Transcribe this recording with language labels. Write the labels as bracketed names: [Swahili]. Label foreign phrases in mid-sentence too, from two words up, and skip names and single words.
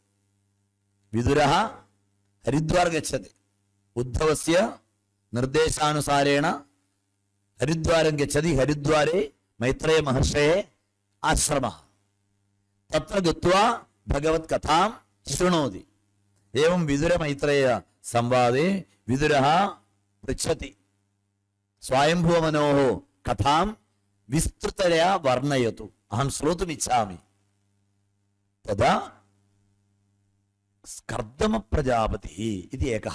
[Sanskrit] വിതുരः ഹരിദ്വാർ ഗച്ഛതി. ഉദ്ധവസ്യ നിർദ്ദേശാനുസാരേണ ഹരിദ്വാരം ഗച്ഛതി. ഹരിദ്വാരെ മൈത്രേയ മഹർഷേः ആശ്രമः. തത്ര ഗത്വാ ഭഗവത് കഥാം ശൃണോതി. एवं विदुर मैत्रेय संवादे विदुरः पृच्छति स्वयंभुव मनोः कथां विस्तृततया वर्णयतु अहं श्रोतुम् इच्छामि. तदा कर्दम प्रजापतिः इति एकः.